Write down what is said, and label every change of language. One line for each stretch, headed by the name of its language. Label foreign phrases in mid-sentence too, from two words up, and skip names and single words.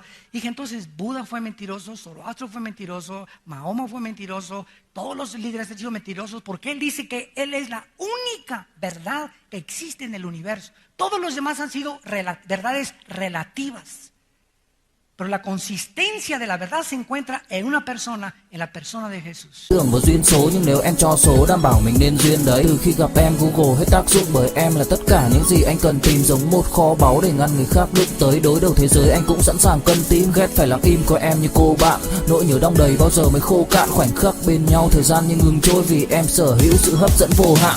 Spanish: Dije, entonces Buda fue mentiroso, Zoroastro fue mentiroso, Mahoma fue mentiroso, todos los líderes han sido mentirosos, porque él dice que él es la única verdad que existe en el universo. Todos los demás han sido verdades relativas. Pero la consistencia de la verdad se encuentra en una persona, en la persona de Jesús.
Vietnamese: Tưởng một duyên số nhưng nếu em cho số đảm bảo mình nên duyên đấy. Từ khi gặp em Google hết tác dụng bởi em là tất cả những gì anh cần tìm, giống một kho báu để ngăn người khác đụng tới. Đối đầu thế giới anh cũng sẵn sàng cân tím, ghét phải lặng im coi em như cô bạn. Nỗi nhớ đong đầy bao giờ mới khô cạn, khoảnh khắc bên nhau thời gian như ngừng trôi vì em sở hữu sự hấp dẫn vô hạn.